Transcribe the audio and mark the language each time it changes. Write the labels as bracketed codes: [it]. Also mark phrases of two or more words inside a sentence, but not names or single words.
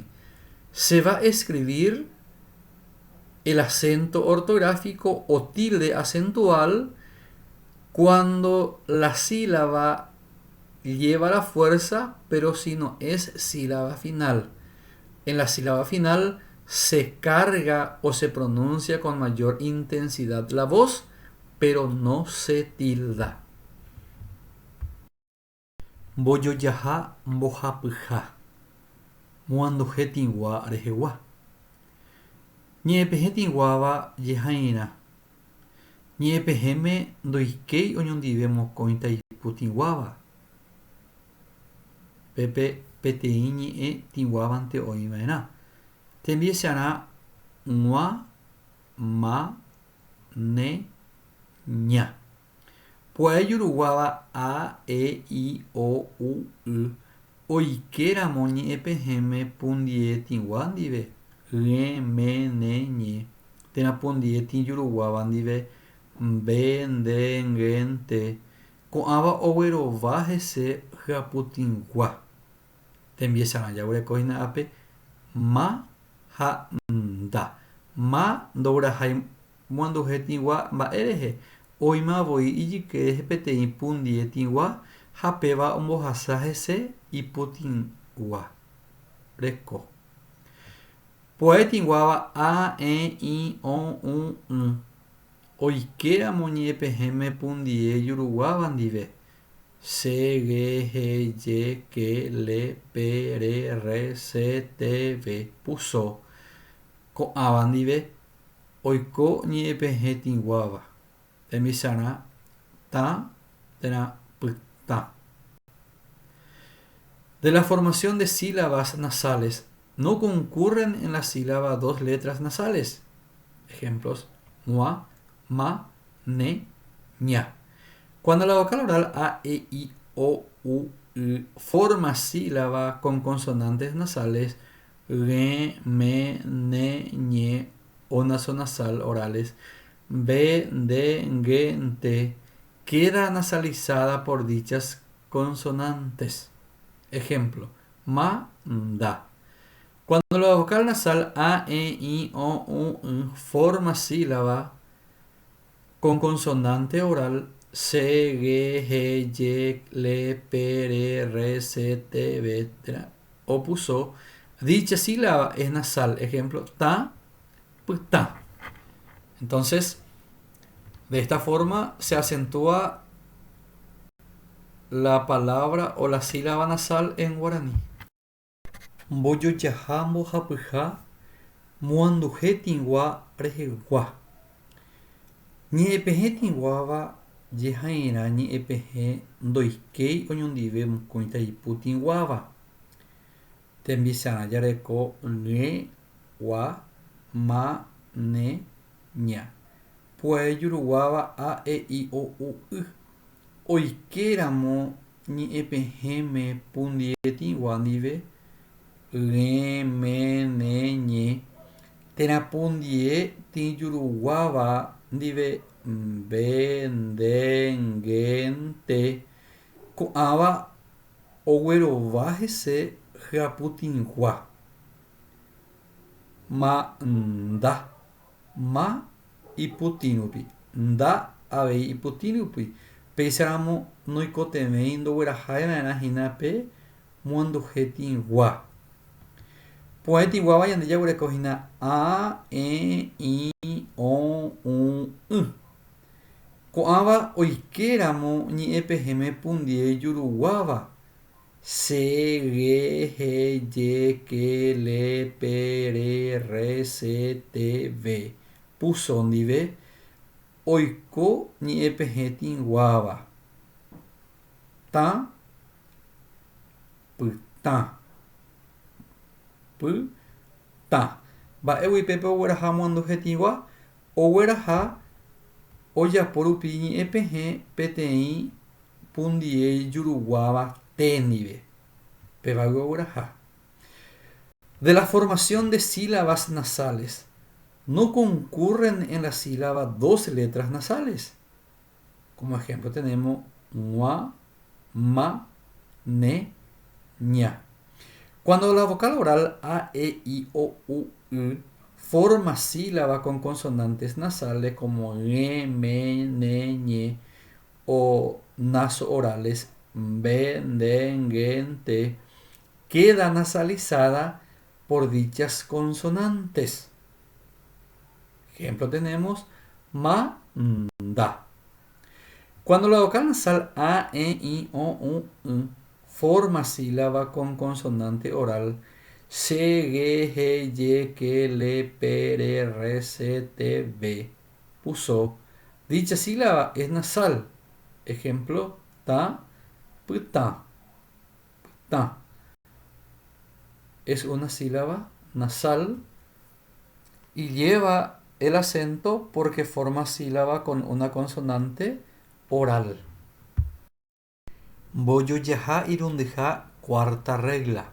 [es] Se va a escribir el acento ortográfico o tilde acentual cuando la sílaba lleva la fuerza, pero si no es sílaba final. En la sílaba final se carga o se pronuncia con mayor intensidad la voz, pero no se tilda. [gn] Mbojojaha mbohapyha moanduhe tigua rehegua. Ñe'ẽpehe tiguáva jehaína. Ñe'ẽpehẽme ndoikéi oñondive mokõi taipu tiguáva. Pépe peteĩ ñe'ẽ tiguávante oĩva'erã. Tembiesarã g̃ua, ma, ne, ña. Pu'ae juruguáva a, e, i, o, u, y oikeramo ñe'ẽpehẽme pundie tigua ndive. G̃e, me, ne, ñe. Térã pundie tijuruguáva ndive mbe, nde, nge, nte. Ko'ãva oguerova hese hyaputĩgua. Tembiesarã jaguerekohína ápe ma ha nda. Ma ndoguerahái moanduhe tigua mba'e rehe. Oĩmavoi ijyke rehe peteĩ pundie tigua ha péva ombohasa hese ipotĩgua reko. Pu'ae tiguáva a, e, i, o, u, y oikeramo ñe'ẽpehẽme pundie juruguáva ndive. Se, ge, he, ye, ke, le, pe, re, se, te, ve, puso. Ko'ãva ndive oiko ñe'ẽpehe tiguáva. Tembiesarã ta, térã pytã. [es] De la formación de sílabas nasales no concurren en la sílaba dos letras nasales. Ejemplos: gua, ma, ne, ña. Cuando la vocal oral a, e, i, o, u, y forma sílaba con consonantes nasales ge, me, ne, ñe o nasonasal orales be, de, nge, nte, queda nasalizada por dichas consonantes. Ejemplo: ma, da. Cuando la vocal nasal a, e, i, o, u, y forma sílaba con consonante oral se, ge, he, ye, le, pe, re, se, te, ve, o puso, dicha sílaba es nasal. Ejemplo: ta, ta. Entonces, de esta forma se acentúa la palabra o la sílaba nasal en guaraní. [gn] Mbojojaha mbohapyha moanduhe tingua rehegua. Ñe'ẽpehe tinguáva jehaíra ñe'ẽpehe ndoikéi oñondive mokõi taipu tinguáva. Tembisára jareko ñe, gua, ma, ne, ña. Pu'ai juruguáva a, e, i, o, u, y. Oikeramo ñe'ẽpehẽme pundie tingua ndive ẽ, me, ne, ñe. Terapundie tijuruguáva ndive mbe, nde, nge, nte. Ko'ãva oguerova hese hyaputingua. Ma, nda. Ma ipotĩrupi. Nda avei ipotĩrupi. Péicharamo noikotevẽi ndoguerahava'erãhína pe moanduhe tingua. Pu'ai tinguáva ñande jaguerekohína a, e, i, o, u, y. Ko'ãva oikeramo ñe'ẽpehẽme pundie juruguáva. Se, ge, he, je, ke, le, pe, re, se, te, ve. Puso ndive oiko ñe'ẽpehe tinguáva. Ta, pytã. Pytã. Mba'égui pépe ogueraha moanduhe tingua. Ogueraha ojaporupi ñe'ẽpehe peteĩ pundie juruguáva te ndive. Pévagui ogueraha. [es] De la formación de sílabas nasales. No concurren en la sílaba dos letras nasales. Como ejemplo tenemos mua, ma, ne, ña. Cuando la vocal oral a, e, i, o, u, y forma sílaba con consonantes nasales como ñe, me, ne, ñe, o naso-orales mbe, nde, nge, nte, queda nasalizada por dichas consonantes. Ejemplo tenemos ma, da. Cuando la vocal nasal a, e, i, o, u, y forma sílaba con consonante oral se, ge, he, ye, ke, le, pe, re, se, te, ve. Puso. Dicha sílaba es nasal. Ejemplo, ta, pytã. Pytã. Es una sílaba nasal y lleva el acento porque forma sílaba con una consonante oral. [gn] Mbojojaha irundyha, [es] cuarta regla.